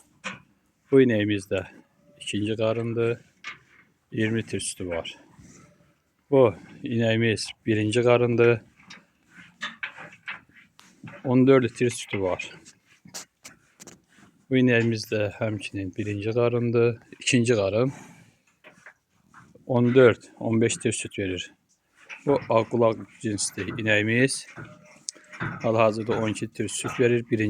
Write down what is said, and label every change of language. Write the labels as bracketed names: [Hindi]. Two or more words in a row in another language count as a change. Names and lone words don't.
[Azerbaijani] Bu ineğimiz de 2. qarındır. 20 litre sütü var. Bu ineğimiz 1. qarındır. 14 litre sütü var. Bu ineğimiz de həmçinin 1. qarındır. 2. qarın 14-15 litre süt verir. Bu ağqulaq cinsli ineğimiz hal-hazırda 12 litre süt verir 1.